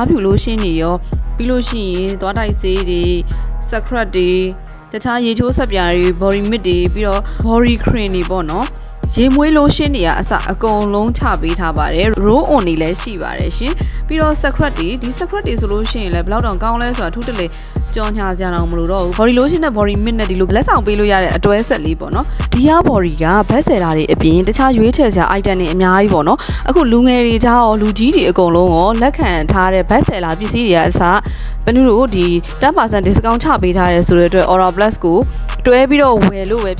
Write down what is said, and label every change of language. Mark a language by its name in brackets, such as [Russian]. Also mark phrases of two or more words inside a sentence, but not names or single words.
[Burmese] ဖြူ lotion တွေရောပြီးလို့ရှိရင်သွားတိုက်ဆေးတွေ scrub တွေတခြားရေချိုးဆက်ပြားတွေ [English] body mist [Burmese] တွေပြီးတော့ [English] body cream [Burmese] တွေပေါ့နော်ရေမွေးလို့ရှင်းနေရအစအကုန်လုံးချပေးထားပါတယ် [English] roll on [Burmese] တွေလည်းရှိပါတယ်ရှင်ပြီးတော့ scrub တွေဒီ scrub တွေဆိုလို့ရှိရင်လည်းဘယ်လောက်တောင်ကောင်းလဲဆိုတာ ထူးတလေကြော်ညာစရာတော့မလိုတော့ဘူး [English] body lotion [Burmese] နဲ့ [English] body mist [Burmese] နဲ့ဒီလိုလက်ဆောင်ပေးလို့ရတဲ့အတွဲဆက်လေးပေါ့နော်ဒီဟာ body ကဘက်ဆယ်တာတွေအပြင်တခြားရွေးချယ်စရာ item တွေအများကြီးပေါ့နော်အခုလူငယ်တွေကြားရောလူ ကြီးတွေအကုန်လုံးရောလက်ခံထားတဲ့ဘက်ဆယ်လာပစ္စည်းတွေကအစဘယ်နည်းလို့ဒီ10% discount ချပေးထားတယ်ဆိုတဲ့အတွက် Aura Plus ကိုတွဲပြီးတော့ဝယ်လို့ပဲ